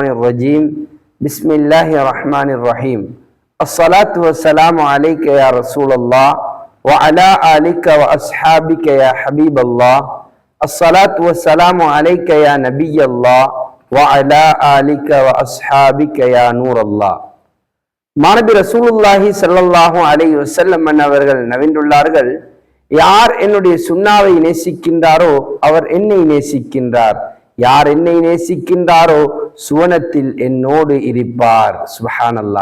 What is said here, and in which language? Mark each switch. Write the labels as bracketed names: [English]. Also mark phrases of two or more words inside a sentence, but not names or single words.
[Arabic] الرجيم بسم الله الرحمن الرحيم الصلاة والسلام عليك يا رسول الله وعلى آلك وأصحابك يا حبيب الله الصلاة والسلام عليك يا نبي الله وعلى آلك وأصحابك يا نور الله [Tamil] மாணபி ரசூலுல்லாஹி [Arabic] صلى الله عليه وسلم [Tamil] அவர்கள் நவின்றுள்ளார்கள், யார் என்னுடைய சுன்னாவை நேசிக்கின்றாரோ அவர் என்னை நேசிக்கின்றார், யார் என்னை நேசிக்கின்றாரோ சுவனத்தில் என்னோடு இருப்பார். சுப்ஹானல்லாஹ்.